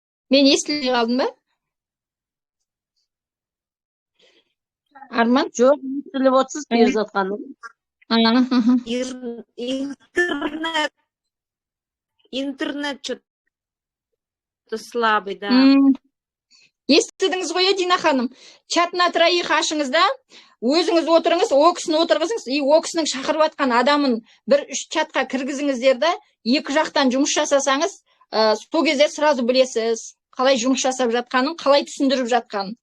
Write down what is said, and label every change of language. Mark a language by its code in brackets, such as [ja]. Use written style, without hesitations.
[kk] Мен естілмей қалдым ба? Арман? Жоқ, естіліп отырсыз Перизат ханым. [ru] Интернет что-то слабый, да. [kk] Естідіңіз ғой, Дина ханым. [ru] Чат на троих [kk] ашыңыз да, өзіңіз отырыңыз, о кісіні отырғызыңыз, и о кісінің шақырып атқан адамын бір үш чатқа кіргізіңіздер де, екі жақтан жұмыс жасасаңыз, сол кезде сразу білесіз, қалай жұмыс жасап жатқанын, қалай түсіндіріп жатқанын.